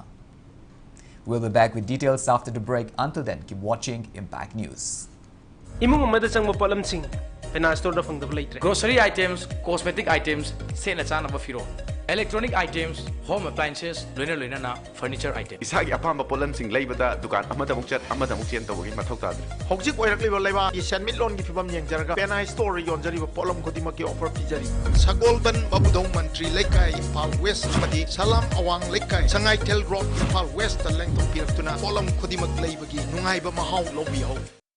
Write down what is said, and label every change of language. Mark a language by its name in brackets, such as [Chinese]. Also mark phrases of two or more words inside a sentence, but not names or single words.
[English] We'll be back with details after the break. Until then, keep watching Impact News. Grocery items, cosmetic items, electronic items, home appliances, furniture items. [Manipuri] Isagi apamba polamsing leibada dukan amada mukchat amada mukchen tawagi mathau tadre. Hojik oirakliba leiba senmit lon gi fibam yengjarga penai store yonjari polam khodima ki offer pijari. Sagolban babudong mantri lekai Imphal West madi salam awang lekai sangai tel road Imphal West lengtong piraktuna polam khodima leiba gi nungai ba mahau lobi ho.